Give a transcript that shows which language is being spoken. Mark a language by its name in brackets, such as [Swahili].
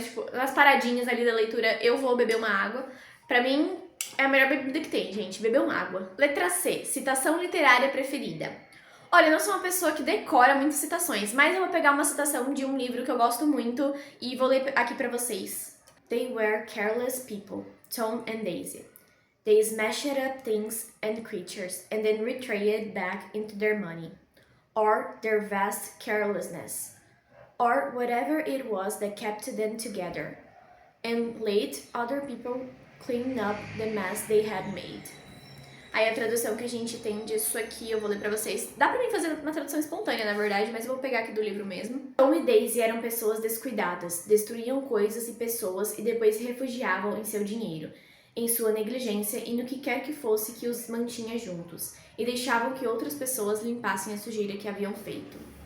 [Portuguese] Mas, tipo, nas paradinhas ali da leitura, eu vou beber uma água. Pra mim, é a melhor bebida que tem, gente. Beber uma água. Letra C. Citação literária preferida. Olha, eu não sou uma pessoa que decora muitas citações, mas eu vou pegar uma citação de um livro que eu gosto muito e vou ler aqui pra vocês. [English] They were careless people, Tom and Daisy. They smashed up things and creatures and then retreated back into their money, or their vast carelessness, or whatever it was that kept them together, and let other people clean up the mess they had made. [Portuguese] Aí a tradução que a gente tem disso aqui, eu vou ler pra vocês. Dá pra mim fazer uma tradução espontânea, na verdade, mas eu vou pegar aqui do livro mesmo. Tom e Daisy eram pessoas descuidadas, destruíam coisas e pessoas e depois se refugiavam em seu dinheiro, em sua negligência e no que quer que fosse que os mantinha juntos, e deixavam que outras pessoas limpassem a sujeira que haviam feito.